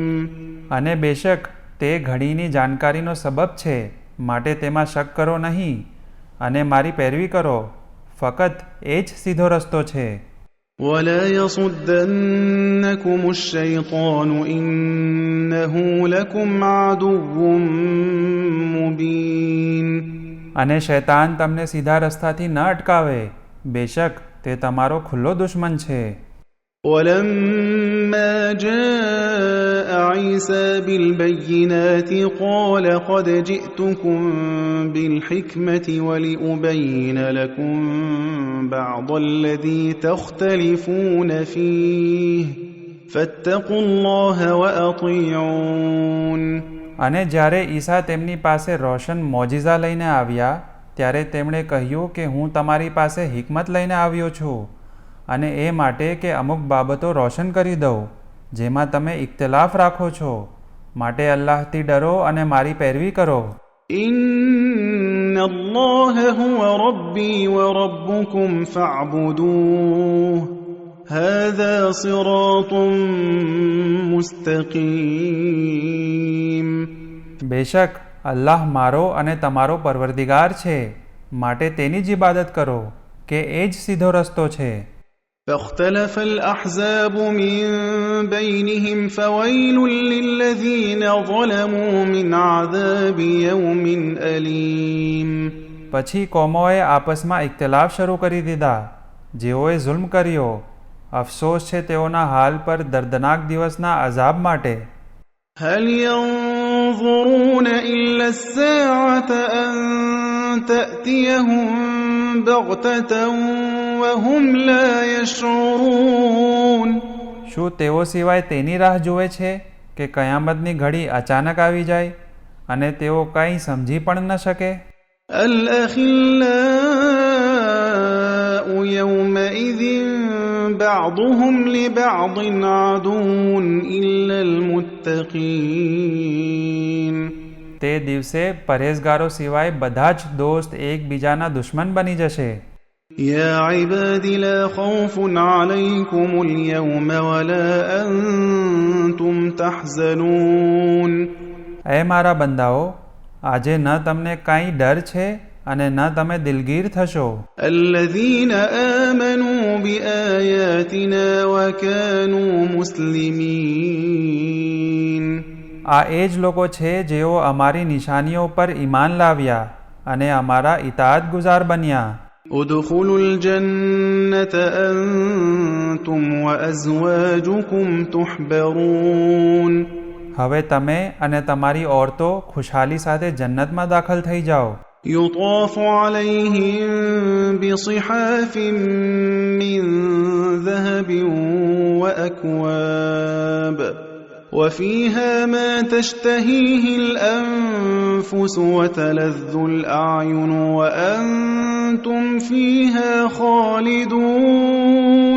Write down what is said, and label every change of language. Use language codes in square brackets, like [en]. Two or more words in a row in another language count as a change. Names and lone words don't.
[gu] અને બેશક તે ઘડીની જાણકારીનો સબબ છે, માટે તેમાં શક કરો નહીં, અને મારી પેરવી કરો, ફકત એ જ સીધો રસ્તો છે. [ar] ولا يصدنكم الشيطان إنه لكم عدو مبين. [gu] અને શૈતાન તમને સીધા રસ્તાથી ન અટકાવે, બેશક તે તમારો ખુલ્લો દુશ્મન છે. [ar] ولما جاء عيسى بالبينات قال قد جئتكم بالحكمة ولأبين لكم بعض الذي تختلفون فيه فاتقوا الله وأطيعون. [gu] અને જ્યારે ઈસા તેમની પાસે રોશન મોજિઝા લઈને આવ્યા, ત્યારે તેમણે કહ્યું કે હું તમારી પાસે હિકમત લઈને આવ્યો છું, અને એ માટે કે અમુક બાબતો રોશન કરી દઉં જેમાં તમે ઇખ્તિલાફ રાખો છો, માટે અલ્લાહથી ડરો અને મારી પેરવી કરો. [ar] إن الله هو ربي وربكم فاعبدوه هذا صراط مستقيم. [gu] બેશક અલ્લાહ મારો અને તમારો પરવરદિગાર છે, માટે તેની જ ઇબાદત કરો, કે એ જ સીધો રસ્તો છે. [ar] فاختلف الأحزاب من بينهم فويل للذين ظلموا من عذاب يوم أليم. [gu] પછી કોમોએ આપસમાં ઇખ્તિલાફ શરૂ કરી દીધા, જેઓએ જુલ્મ કર્યો, અફસોસ છે તેઓના હાલ પર દર્દનાક દિવસના અઝાબ માટે. [ar] هل ينظرون إلا الساعة أن تأتيهم بغتة وهم لا يشعرون. [gu] શું તેઓ સિવાય તેની રાહ જુએ છે કે કયામતની ઘડી અચાનક આવી જાય, અને તેઓ કંઈ સમજી પણ ન શકે? [ar] الأخلاء يومئذ بعضهم لبعض عدو إلا المتقين. [gu] તે દિવસે પરેઝગારો સિવાય બધા જ દોસ્ત એકબીજાના દુશ્મન બની જશે. [ar] يا عباد لا خوف عليكم اليوم ولا أنتم تحزنون. [gu] એ મારા બંદાઓ, આજે ન તમને કાંઈ ડર છે અને ન તમે દિલગીર થશો. [ar] الذين آمنوا بآياتنا وكانوا مسلمين. [gu] આ એ જ લોકો છે જેઓ અમારી નિશાનીઓ પર ઈમાન લાવ્યા અને અમારા ઇતાઅત ગુજાર બન્યા. [ar] ادخلوا الجنة أنتم وأزواجكم تحبرون. [gu] હવે તમે અને તમારી ઓરતો ખુશહાલી સાથે જન્નતમાં દાખલ થઈ જાઓ. [ar] يطاف عليهم بصحاف من ذهب وأكواب وفيها ما تشتهيه الأنفس وتلذ الأعين وأنتم فيها خالدون.